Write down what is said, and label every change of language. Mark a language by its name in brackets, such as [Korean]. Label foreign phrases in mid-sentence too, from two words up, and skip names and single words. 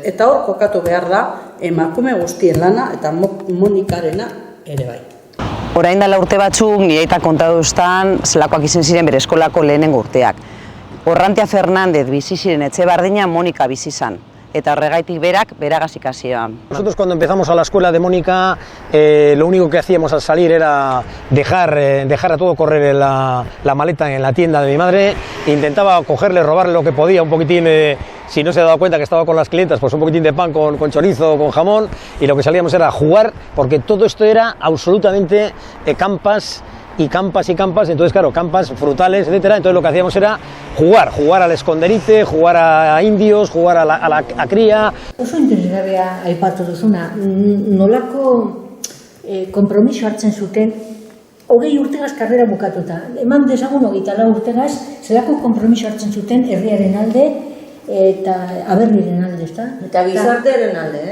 [Basque] Eta hor kokatu behar da emakume guztien lana eta Monikarena ere bai. Orain dela urte batzuk nire aita kontaduztan zelakoak izan ziren bere eskolako lehenengo urteak. Orrantia Fernández bizi ziren etxe berdina Monika bizi zan. Eta horregaitik berak beragaz ikasia. [Spanish] Nosotros cuando empezamos a la escuela de Mónica, lo único que hacíamos al salir era dejar a todo correr la maleta en la tienda de mi madre. Intentaba cogerle, robarle lo que podía, un poquitín, si no se daba cuenta que estaba con las clientas, pues un poquitín de pan con chorizo o con jamón, y lo que salíamos era jugar, porque todo esto era absolutamente campas y campas y campas, entonces claro, campas frutales, etcétera. Entonces lo que hacíamos era jugar al esconderite, jugar a indios, jugar a la cría. [Basque] Oso interesgarria aipatu duzuna, nolako konpromiso hartzen zuten 20 urtegaz karrera bukatuta. Eman dezagun 24 urtegaz, zelako konpromiso hartzen zuten herriaren alde eta aberriaren alde, ezta? Eta gizartearen alde,